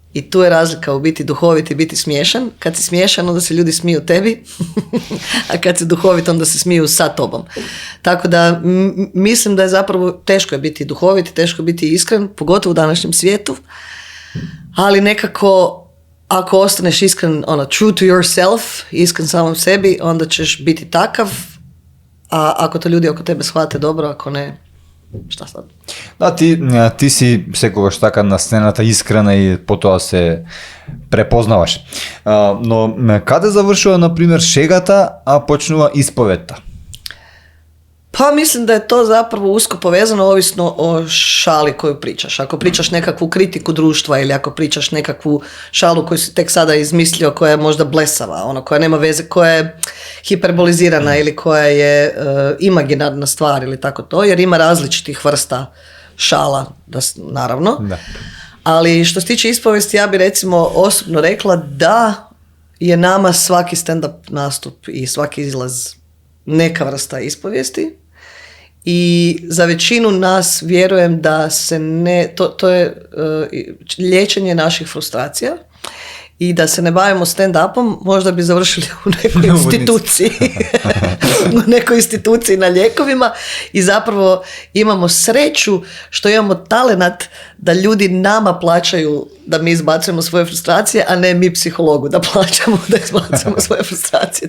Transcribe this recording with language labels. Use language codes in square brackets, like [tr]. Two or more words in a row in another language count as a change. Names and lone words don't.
[hr] I tu je razlika u biti duhovit i biti smiješan. Kad si smiješan, onda se ljudi smiju tebi, a kad si duhovit, onda se smiju sa tobom. Tako da mislim da je zapravo teško je biti duhovit, teško je biti iskren, pogotovo u današnjem svijetu, ali nekako ako ostaneš iskren, [en] true to yourself, [hr] iskren samom sebi, onda ćeš biti takav, a ako to ljudi oko tebe shvate dobro, ako ne, šta sad? [mk] Да, ти си секогаш така на сцената искрена и потоа се препознаваш. Но каде завршува, например, шегата, а почнува исповедта? [hr] Pa mislim da je to zapravo usko povezano ovisno o šali koju pričaš. Ako pričaš nekakvu kritiku društva ili ako pričaš nekakvu šalu koju si tek sada izmislio, koja je možda blesava, koja nema veze, koja je hiperbolizirana ili koja je imaginarna stvar ili tako to, jer ima različitih vrsta šala, naravno. Da. Ali što se tiče ispovesti, ja bi recimo osobno rekla da je nama svaki stand-up nastup i svaki izlaz neka vrsta ispovijesti i za većinu nas vjerujem da se to je liječenje naših frustracija i da se ne bavimo stand-upom, možda bi završili u nekoj instituciji, u nekoj instituciji na lijekovima i zapravo imamo sreću što imamo talenat da ljudi nama plaćaju da mi izbacujemo svoje frustracije, a ne mi psihologu da plaćamo da izbacujemo svoje frustracije.